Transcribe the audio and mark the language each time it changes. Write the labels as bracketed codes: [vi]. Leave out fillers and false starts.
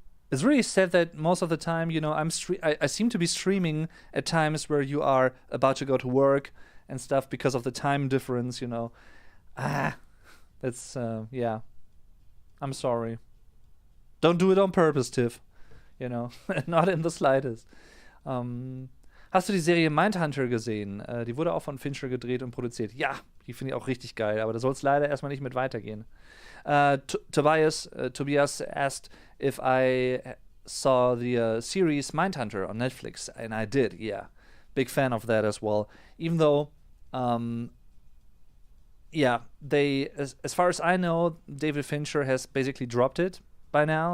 [en] It's really sad that most of the time, I seem to be streaming at times where you are about to go to work and stuff because of the time difference, That's, yeah. I'm sorry. Don't do it on purpose, Tiff. Not in the slightest. [de] Hast du die Serie Mindhunter gesehen? Die wurde auch von Fincher gedreht und produziert. Ja, die finde ich auch richtig geil, aber da soll es leider erstmal nicht mit weitergehen. [en] Tobias asked if I saw the series Mindhunter on Netflix, and I did, yeah. Big fan of that as well. Even though, they, as far as I know, David Fincher has basically dropped it by now.